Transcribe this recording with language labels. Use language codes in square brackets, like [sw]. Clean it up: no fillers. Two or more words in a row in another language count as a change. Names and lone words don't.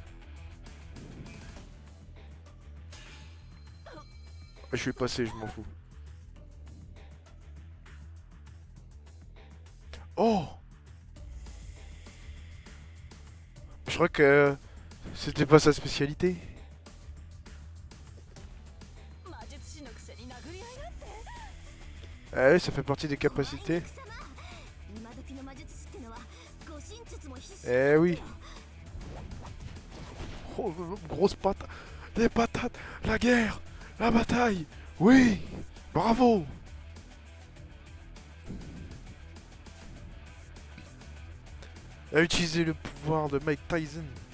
[fr] Je suis passé, je m'en fous. Oh! Je crois que c'était pas sa spécialité. [ja] 魔術師のくせに殴り合いなんて。 [fr] Ah oui, ça fait partie des [ja] 怖い [fr] capacités. [ja] 奥様今時の魔術師ってのは護身術も必須 [fr] Eh oui. Oh, grosse patate. Les patates. La guerre. La bataille. Oui. Bravo. Elle a utilisé le pouvoir de Mike Tyson.